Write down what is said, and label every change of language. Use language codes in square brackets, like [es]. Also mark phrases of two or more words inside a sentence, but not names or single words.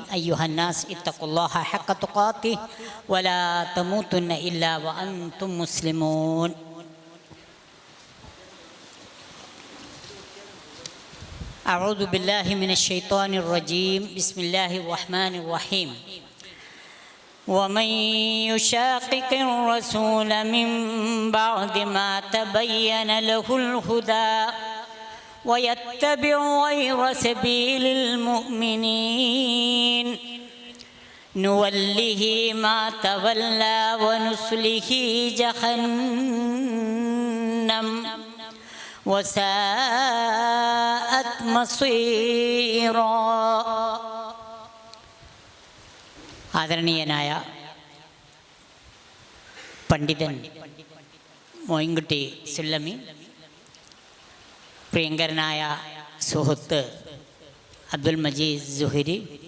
[ar] أيها الناس اتقوا الله حق تقاته ولا تموتن إلا وأنتم مسلمون. أعوذ بالله من الشيطان الرجيم. بسم الله الرحمن الرحيم. ومن يشاقق الرسول من بعد ما تبين له الهدى ويتبع غير سبيل المؤمنين نوله ما تولى ونصله جهنم وساءت مصيرا. [ml] ആദരണീയനായ പണ്ഡിതൻ മോയിൻകുട്ടി സുല്ലമി, പ്രിയങ്കരനായ സുഹൃത്ത് അബ്ദുൽ മജീദ് സുഹരി,